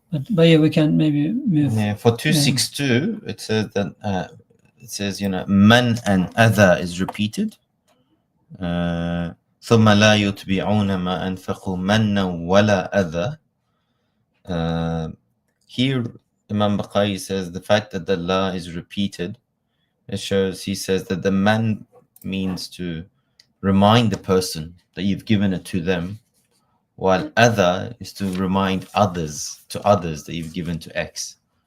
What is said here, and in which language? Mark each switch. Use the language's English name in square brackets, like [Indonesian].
[English] But yeah, we can maybe move. Yeah, for 262, it says that man and other is repeated. [Arabic] ثم لا يتبعون ما أنفقوا منا ولا أذى. [English] Here Imam Baqai says the fact that the la is repeated, it shows, he says that the man means to remind the person that you've given it to them, while other is to remind others that you've given to X.